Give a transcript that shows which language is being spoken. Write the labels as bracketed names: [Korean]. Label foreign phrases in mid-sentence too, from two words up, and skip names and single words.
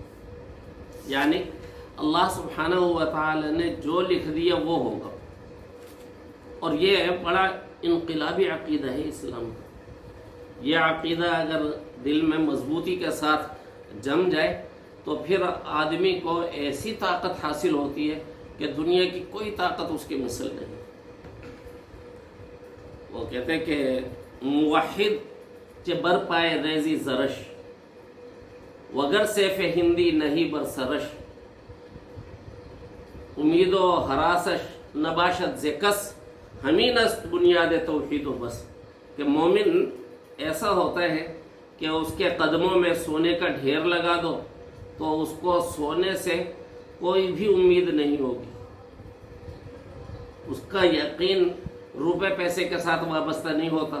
[Urdu] یعنی اللہ [Arabic] سبحانہ و تعالی [Urdu] نے جو لکھ دیا وہ ہوگا، اور یہ بڑا انقلابی عقیدہ ہے اسلام کا۔ یہ عقیدہ اگر دل میں مضبوطی کے ساتھ جم جائے تو پھر آدمی کو ایسی طاقت حاصل ہوتی ہے کہ دنیا کی کوئی طاقت اس کی مثل نہیں۔ وہ کہتے ہیں کہ [Persian] موحد چے بر پائے ریزی زرش، وگر سیف ہندی نہیں بر سرش، امید و حراسش نباشت ز کس، همین است بنیاد توحید بس, [Urdu] کہ مومن ایسا ہوتا ہے کہ اسکے قدموں میں سونے کا ڈھیر لگا دو تو اسکو سونے سے کوئی بھی امید نہیں ہوگی. اسکا یقین روپے پیسے کے ساتھ وابستہ نہیں ہوتا.